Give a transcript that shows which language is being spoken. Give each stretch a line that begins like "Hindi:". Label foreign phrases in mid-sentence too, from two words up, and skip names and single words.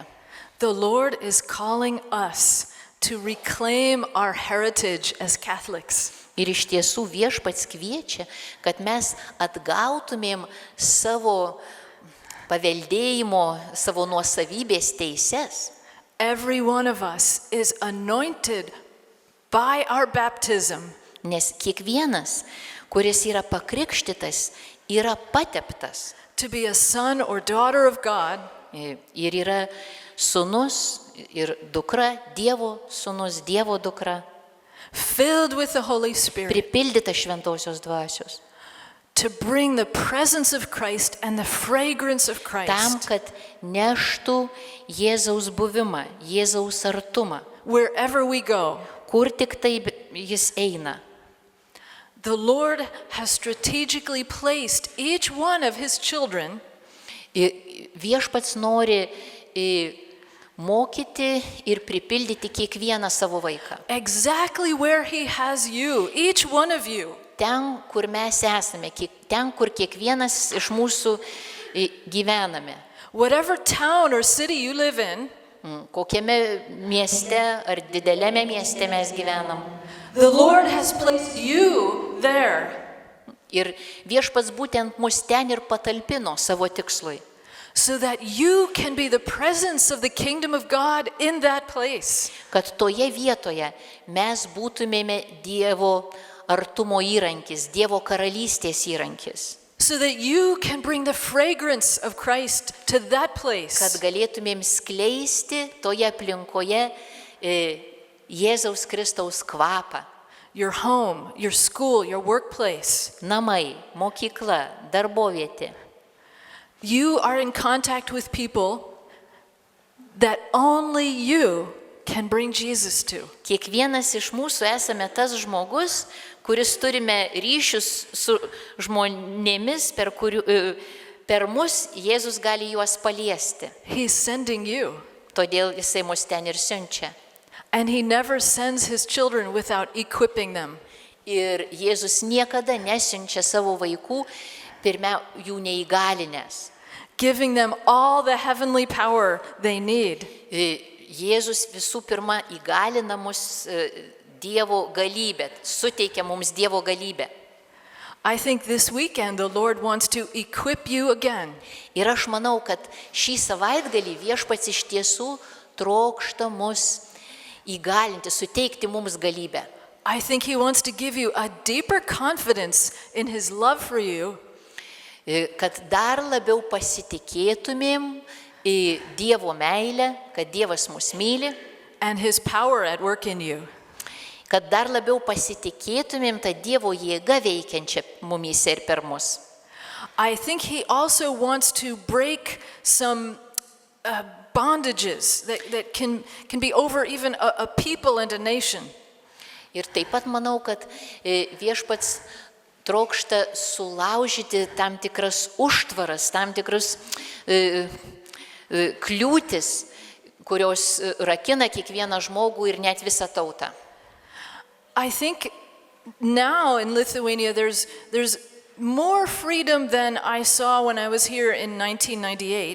English: The Lord is calling us to reclaim our heritage as Catholics.
Lithuanian: Ir iš tiesų Viešpats kviečia, kad mes atgautumėm savo paveldėjimo, savo nuosavybės teises.
English: Every one of us is anointed by our baptism
Lithuanian: Nes kiekvienas, kuris yra pakrikštytas, yra pateptas
English: to be a son or daughter of God,
Lithuanian: ir yra sūnus ir dukra, Dievo sūnus, Dievo dukra,
English: filled with the Holy Spirit,
Lithuanian: pripildyta šventosios dvasios,
English: to bring the presence of Christ and the fragrance of
Lithuanian: tam,
English: Christ
Lithuanian: kad neštų Jėzaus buvimą, Jėzaus artumą,
English: wherever we go.
Lithuanian: kur tik tai jis eina.
English: The Lord has strategically placed each one of his children
Lithuanian: Viešpats nori mokyti ir pripildyti kiekvieną savo vaiką.
English: exactly where he has you, each one of you.
Lithuanian: Ten, kur mes esame, ten, kur kiekvienas iš mūsų gyvename.
English: Whatever town or city you live in,
Lithuanian: Kokiame mieste ar didelėme mieste mes gyvenam.
English: the Lord has placed you there
Lithuanian: Ir Viešpats būtent mus ten ir patalpino savo tikslui,
English: so that you can be the presence of the kingdom of God in that place.
Lithuanian: kad toje vietoje mes būtumėme Dievo artumo įrankis, Dievo karalystės įrankis,
English: So that you can bring the fragrance of Christ to that
Lithuanian: kad
English: place.
Lithuanian: galėtumėm skleisti toje aplinkoje Jėzaus Kristaus kvapą.
English: Your home, your school, your workplace.
Lithuanian: Namai, mokykla, darbovietė.
English: You are in contact with people that only you can bring Jesus to.
Lithuanian: Kiekvienas iš mūsų esame tas žmogus, kuris turime ryšius su žmonėmis, per mus Jėzus gali juos paliesti.
English: He's sending you.
Lithuanian: Todėl jisai mus ten ir siunčia.
English: And he never sends his children without equipping them.
Lithuanian: Ir Jėzus niekada nesiunčia savo vaikų, jų neįgalinęs.
English: Giving them all the heavenly power they need.
Lithuanian: Jėzus visų pirma įgalina mus Dievo galybę, suteikia mums Dievo galybę.
English: I think this weekend the Lord wants to equip you again.
Lithuanian: Ir aš manau, kad šį savaitgalį Viešpats iš tiesų trokšta mus įgalinti, suteikti mums galybę.
English: I think he wants to give you a deeper confidence in his love for you.
Lithuanian: Kad dar labiau pasitikėtumėm į Dievo meilę, kad Dievas mus myli,
English: And his power at work in you.
Lithuanian: kad dar labiau pasitikėtumėm tą Dievo jėgą veikiančią mumyse ir per mus.
English: I think he also wants to break some bondages that can be over even a people and a nation.
Lithuanian: Ir taip pat manau, kad Viešpats trokšta sulaužyti tam tikras užtvaras, tam tikras kliūtis, kurios rakina kiekvieną žmogų ir net visą tautą.
English: I think now in Lithuania there's more freedom than I saw when I was here in 1998.